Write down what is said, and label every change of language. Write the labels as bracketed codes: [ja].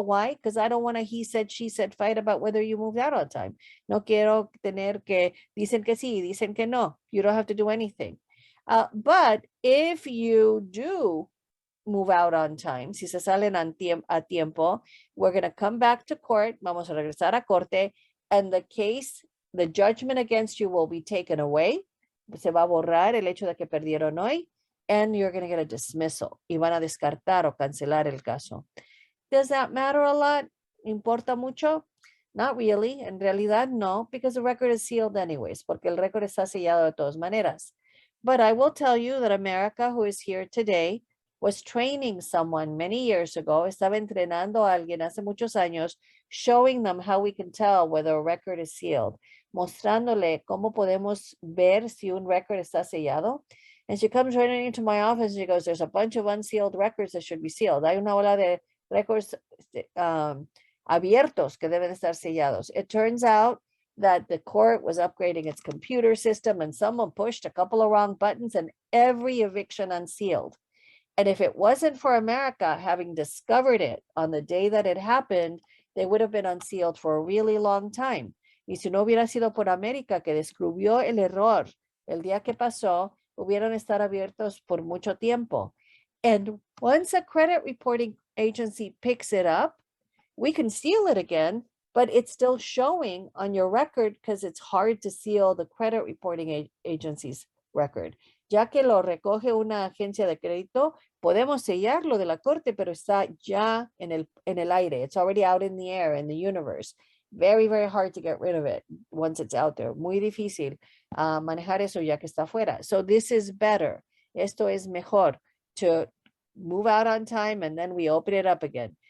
[en] Why? Because I don't want a he said, she said fight about whether you moved out on time. [es] No quiero tener que dicen que sí, dicen que no. [en] You don't have to do anything. But if you do move out on time, [es] si se salen a tiempo, [en] we're going to come back to court, [es] vamos a regresar a corte, [en] and the judgment against you will be taken away. [es] Se va a borrar el hecho de que perdieron hoy, [en] and you're going to get a dismissal. [es] Y van a descartar o cancelar el caso. [en] Does that matter a lot? [es] ¿Importa mucho? [en] Not really. [es] En realidad no, [en] because the record is sealed anyways, [es] porque el récord está sellado de todas maneras. [en] But I will tell you that America, who is here today, was training someone many years ago, [es] estaba entrenando a alguien hace muchos años, [en] showing them how we can tell whether a record is sealed, [es] mostrándole cómo podemos ver si un record está sellado. [en] And she comes running into my office and she goes, there's a bunch of unsealed records that should be sealed. [es] Hay una ola de records abiertos que deben estar sellados. [en] It turns out that the court was upgrading its computer system and someone pushed a couple of wrong buttons and every eviction unsealed. And if it wasn't for America having discovered it on the day that it happened, they would have been unsealed for a really long time. [es] Y si no hubiera sido por América que descubrió el error el día que pasó, hubieran estado abiertos por mucho tiempo. [en] And once a credit reporting agency picks it up, we can seal it again, but it's still showing on your record because it's hard to seal the credit reporting agency's record. [es] Ya que lo recoge una agencia de crédito, podemos sellarlo de la corte, pero está ya en el aire. [en] It's already out in the air, in the universe. Very, very hard to get rid of it once it's out there. [es] Muy difícil manejar eso ya que está afuera. [en] So this is better. [es] Esto es mejor [en] to move out on time and then we open it up again.